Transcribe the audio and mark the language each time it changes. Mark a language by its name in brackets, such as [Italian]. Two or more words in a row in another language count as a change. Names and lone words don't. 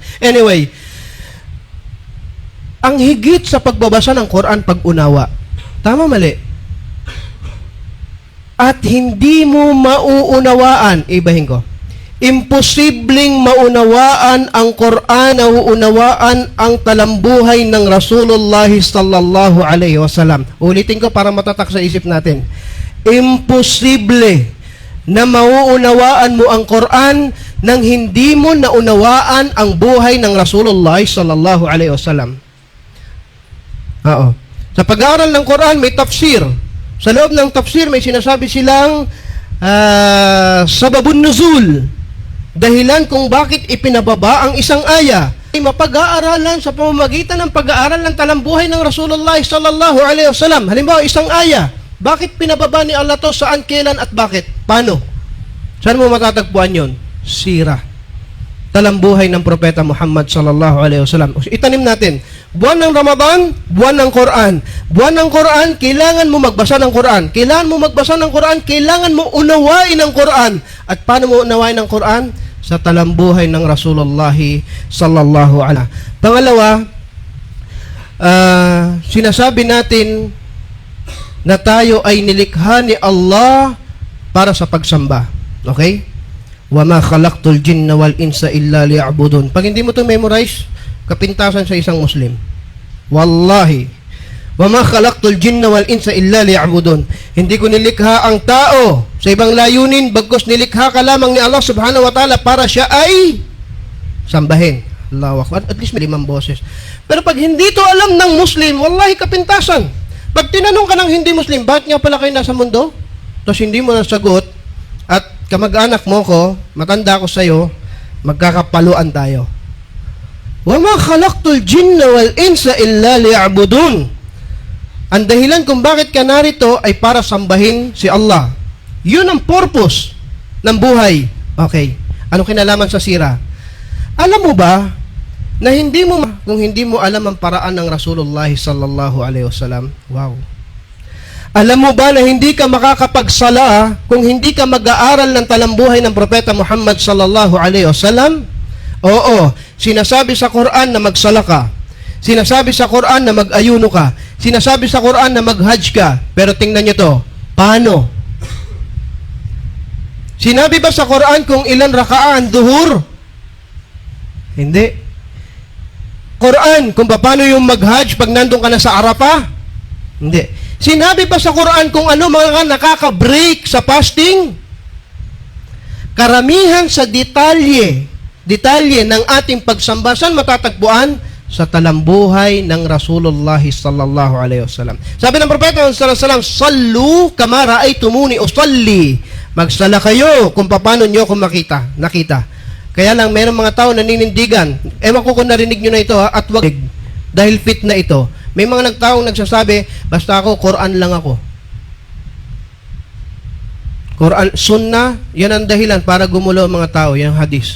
[Filipino] Anyway, ang higit sa pagbabasa ng Quran, pag-unawa. Tama, mali? At hindi mo mauunawaan, ibahin ko, imposibleng maunawaan ang Quran, nauunawaan ang talambuhay ng Rasulullah [Arabic] صلى الله عليه وسلم. [Filipino] Ulitin ko para matatak sa isip natin. Imposible na mauunawaan mo ang Quran nang hindi mo naunawaan ang buhay ng Rasulullah [Arabic] صلى الله عليه وسلم. [Filipino] Oo. Sa pag-aaral ng Quran may tafsir. Sa loob ng tafsir may sinasabi silang [Arabic] سبب النزول. [Filipino] Dahilan kung bakit ipinababa ang isang aya ay mapag-aaralan sa pamamagitan ng pag-aaral ng talambuhay ng Rasulullah [Arabic] صلى الله عليه وسلم. [Filipino] Halimbawa, isang aya, bakit pinababa ni Allah to, saan, kailan, at bakit? Paano? Saan mo matatagpuan yon? Sira. Talambuhay ng Propeta Muhammad [Arabic] صلى الله عليه وسلم. [Filipino] Itanim natin. Buwan ng Ramadan, buwan ng Quran. Buwan ng Quran, kailangan mo magbasa ng Quran. Kailangan mo magbasa ng Quran, kailangan mo unawain ang Quran. At paano mo unawain ang Quran? Sa talambuhay ng Rasulullah [Arabic] صلى الله عليه. [Filipino] Pangalawa, sinasabi natin na tayo ay nilikha ni Allah para sa pagsamba. Okay? [Arabic] وما خلقت الجن والإنس إلا ليعبدون. [Filipino] Pag hindi mo to memorize, kapintasan sa isang Muslim. [Arabic] والله وما خلقت الجن والإنس إلا ليعبدون. [Filipino] Hindi ko nilikha ang tao sa ibang layunin, bagkus nilikha ka lamang ni Allah [Arabic] سبحانه وتعالى [Filipino] para siya ay sambahin. [Arabic] الله أكبر. [English] At least [Filipino] may 5 boses. Pero pag hindi to alam ng Muslim, wallahi kapintasan. Pag tinanong ka ng hindi Muslim, bakit nga pala kayo nasa mundo? Tapos hindi mo nasagot, at kamag-anak mo ko, matanda ko sa'yo, magkakapaluan tayo. [Arabic] وما خلقت الجن والإنس إلا ليعبدون. [Filipino] Ang dahilan kung bakit ka narito ay para sambahin si Allah. Yun ang purpose ng buhay. Okay. Ano kinalaman sa sira? Alam mo ba na kung hindi mo alam ang paraan ng Rasulullah [Arabic] صلى الله عليه وسلم? [Filipino] Wow. Alam mo ba na hindi ka makakapagsala kung hindi ka mag-aaral ng talambuhay ng Propeta Muhammad [Arabic] صلى الله عليه وسلم? [Filipino] Oo. Sinasabi sa Quran na magsala ka. Sinasabi sa Quran na mag-ayuno ka. Sinasabi sa Quran na mag-hajj ka. Pero tingnan nyo to. Paano? Sinabi ba sa Quran kung ilan [Arabic] ركعات الظهر? [Filipino] Hindi. Quran kung paano yung mag-hajj pag nandun ka na sa Arafah? Hindi. Sinabi ba sa Quran kung ano mga nakaka-break sa fasting? Karamihan sa detalye ng ating pagsamba, saan matatagpuan? Sa talambuhay ng Rasulullah [Arabic] صلى الله عليه وسلم. [Filipino] Sabi ng Propeta [Arabic] صلى الله عليه وسلم صلوا كما رأيتموني أصلي." [Filipino] Magsala kayo kung paano niyo ako nakita. Kaya lang mayroong mga tao naninindigan. Ewan ko kung narinig niyo na ito at wag dahil fit na ito. May mga nagtaong nagsasabi, basta ako Quran lang ako. Quran, sunnah, yan ang dahilan para gumulo ang mga tao, yan hadis.